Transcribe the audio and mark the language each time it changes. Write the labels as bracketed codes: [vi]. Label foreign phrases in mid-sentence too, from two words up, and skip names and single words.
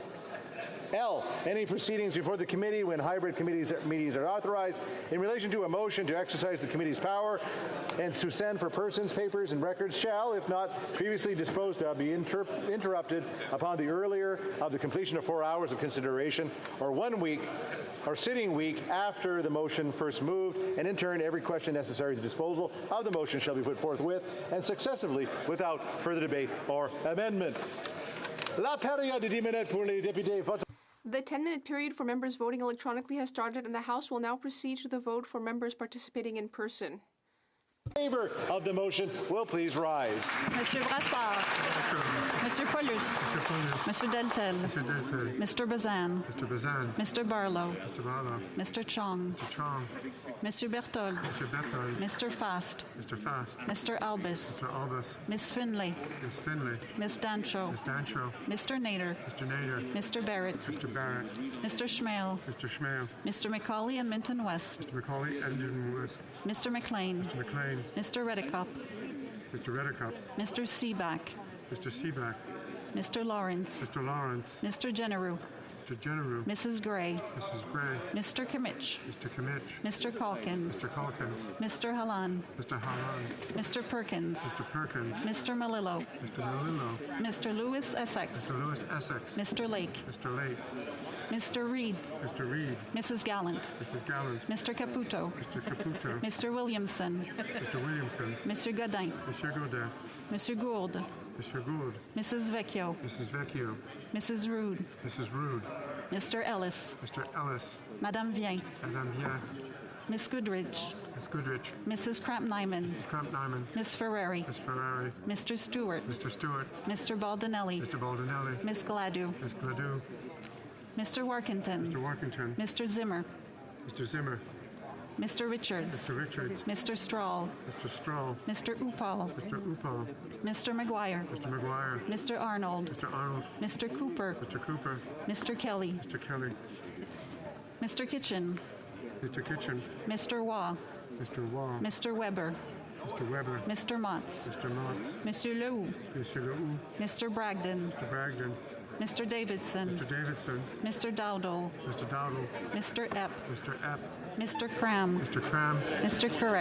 [en] And L, any proceedings before the committee when hybrid meetings are authorized in relation to a motion to exercise the committee's power and to send for persons, papers, and records shall, if not previously disposed of, be interrupted upon the earlier of the completion of 4 hours of consideration or 1 week or sitting week after the motion first moved, and in turn every question necessary to disposal of the motion shall be put forthwith and successively without further debate or amendment. [fr] La période de 10 minutes pour les députés votants. [en] The 10-minute period for members voting electronically has started, and the House will now proceed to the vote for members participating in person. In favor of the motion will please rise. Monsieur Brassard. Monsieur Paulus. Monsieur Deltel. Mr. Bazan. Mr. Barlow. Mr. Chong. Monsieur Berthold. Mr. Fast. Mr. Albus. Miss Finlay. Miss Dancho. Mr. Nader. Mr. Barrett. Mr. Schmale. Mr. McCauley and Minton West. Mr. McLean. Mr. Redekop. Mr. Seaback. Mr. Lawrence. Mr. Generou. Mrs. Gray. Mr. Kimmich. Mr. Calkins. Mr. Halan. Mr. Perkins. Mr. Malillo. Mr. Lewis Essex. Mr. Lake. Mr. Reid. Mrs. Gallant. Mr. Caputo. Mr. Williamson. Mr. Godin. Mr. Gould. Mrs. Vecchio. Mrs. Rood. Mr. Ellis. Madame Vien. Miss Goodrich. Mrs. Kramp-Nyman. Miss Ferrari. Mr. Stewart. Mr. Baldinelli. Miss Gladue. Mr. Workington. Mr. Zimmer. Mr. Richards. Mr. Strahl. Mr. Upal. Mr. McGuire. Mr. Arnold. Mr. Cooper. Mr. Kelly. Mr. Kitchen. Mr. Waugh. Mr. Weber. Mr. Motz. Monsieur Lehoux. Mr. Bragdon. Mr. Davidson. Mr. Dowdall. Mr. Epp. Mr. Cram. Mr. Couric.